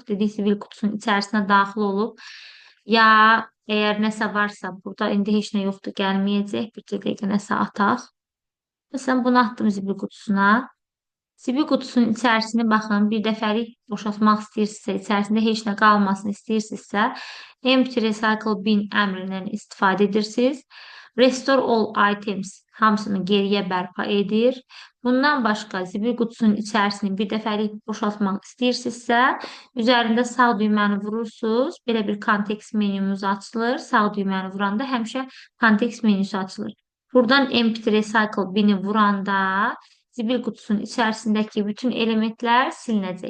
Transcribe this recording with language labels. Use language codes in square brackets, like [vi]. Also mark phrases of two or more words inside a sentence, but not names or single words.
[az] Dedik, sibil qutusunun içərisinə daxil olub. Ya əgər nəsə varsa, burada indi heç nə yoxdur, gəlməyəcək. Bir dəqiqə nəsə ataq. Məsələn, bunu atdım zibil qutusuna. Zibil qutusunun içərisini baxın, bir dəfəlik boşaltmaq istəyirsinizsə, içərisində heç nə qalmasını istəyirsinizsə, [en] empty recycle bin [az] əmrindən istifadə edirsiniz. [en] Restore all items [az] hamısını geriyə bərpa edir. Bundan başqa zibil qutusunun içərisini bir dəfəlik boşaltmaq istəyirsinizsə, üzərində sağ düyməni vurursunuz. Belə bir kontekst menümüz açılır. Sağ düyməni vuranda həmişə kontekst menüsü açılır. Buradan [en] empty recycle bini [az] vuranda zibil qutusunun içərisindəki bütün elementlər silinəcək.